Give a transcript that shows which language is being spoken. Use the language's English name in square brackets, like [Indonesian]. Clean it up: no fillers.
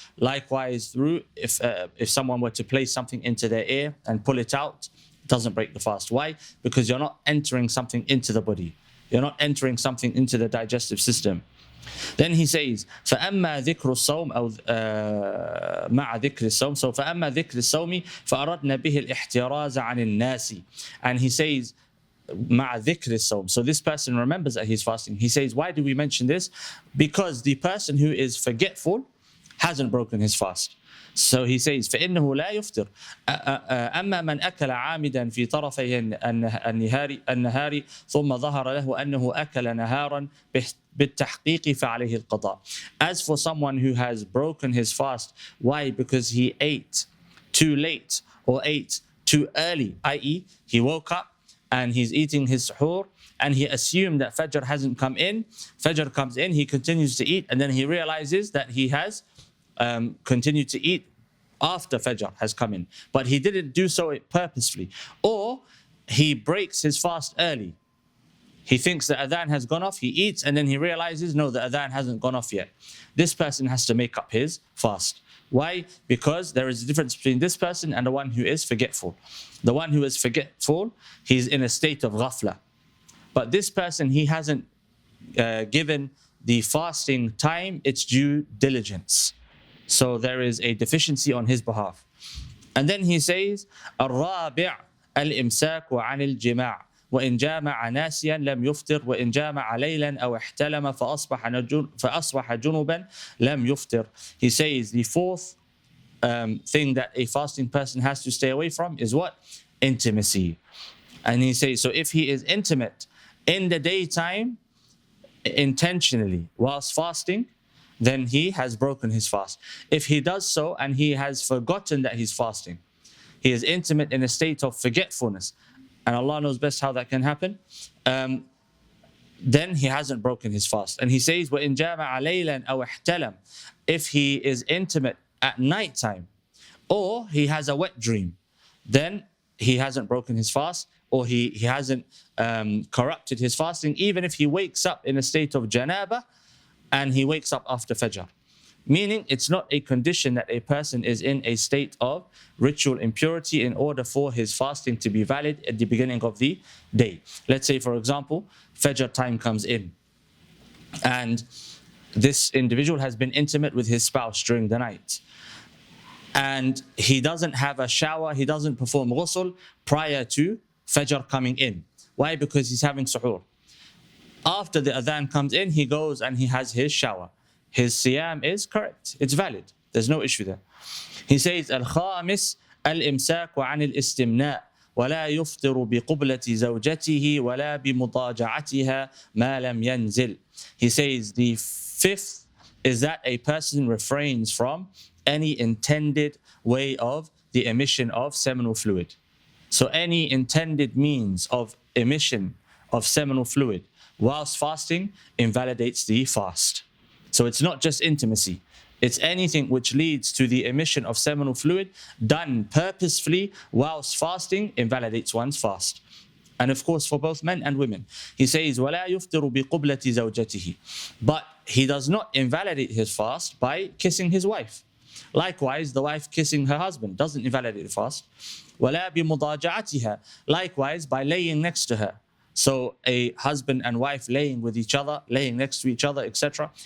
[English] Likewise, through if someone were to place something into their ear and pull it out, it doesn't break the fast. Why? Because you're not entering something into the body. You're not entering something into the digestive system. Then he says, [Arabic] فأما ذكر الصوم أو مع ذكر الصوم. [English] So [Arabic] فأما ذكر الصوم فأردنا به الاحتراز عن الناس. [English] And he says, [Arabic] مع ذكر الصوم. [English] So this person remembers that he's fasting. He says, why do we mention this? Because the person who is forgetful hasn't broken his fast. So he says, [Arabic] فإنه لا يفطر. أما من أكل عامدا في طرفي النهار ثم ظهر له أنه أكل نهارا بالتحقيق فعليه القضاء. [English] As for someone who has broken his fast, why? Because he ate too late or ate too early, i.e. he woke up and he's eating his suhoor and he assumed that Fajr hasn't come in. Fajr comes in, he continues to eat, and then he realizes that he has continued to eat after Fajr has come in, but he didn't do so purposefully. Or he breaks his fast early. He thinks the adhan has gone off, he eats, and then he realizes, no, the adhan hasn't gone off yet. This person has to make up his fast. Why? Because there is a difference between this person and the one who is forgetful. The one who is forgetful, he's in a state of ghafla. But this person, he hasn't given the fasting time its due diligence. So there is a deficiency on his behalf. And then he says, [Arabic] الرابع الإمساك عن الجماع وإن جامع ناسيا لم يفطر وإن جامع ليلا أو احتلم فأصبح جنبا لم يفطر. [English] He says the fourth thing that a fasting person has to stay away from is what? Intimacy. And he says, so if he is intimate in the daytime intentionally whilst fasting, then he has broken his fast. If he does so and he has forgotten that he's fasting, he is intimate in a state of forgetfulness, and Allah knows best how that can happen, then he hasn't broken his fast. And he says, [Arabic] وَإِنْ جَامَعَ لَيْلًا أَوْ احْتَلَمْ. [English] If he is intimate at night time, or he has a wet dream, then he hasn't broken his fast, or he hasn't corrupted his fasting, even if he wakes up in a state of janaba, and he wakes up after Fajr. Meaning it's not a condition that a person is in a state of ritual impurity in order for his fasting to be valid at the beginning of the day. Let's say, for example, Fajr time comes in and this individual has been intimate with his spouse during the night. And he doesn't have a shower, he doesn't perform ghusl prior to Fajr coming in. Why? Because he's having suhoor. After the adhan comes in, he goes and he has his shower. His siyam is correct. It's valid. There's no issue there. He says, [Arabic] الخامس الإمساك عن الاستمناء ولا يفطر بقبلة زوجته ولا بمضاجعتها ما لم ينزل. [English] He says the fifth is that a person refrains from any intended way of the emission of seminal fluid. So any intended means of emission of seminal fluid whilst fasting invalidates the fast. So it's not just intimacy. It's anything which leads to the emission of seminal fluid done purposefully whilst fasting invalidates one's fast. And of course, for both men and women. He says, [Arabic] وَلَا يُفْطِرُ بِقُبْلَةِ زَوْجَتِهِ. [English] But he does not invalidate his fast by kissing his wife. Likewise, the wife kissing her husband doesn't invalidate the fast. [Arabic] وَلَا بِمُضَاجَعَتِهَا. [English] Likewise, by laying next to her. So a husband and wife laying with each other, laying next to each other, etc.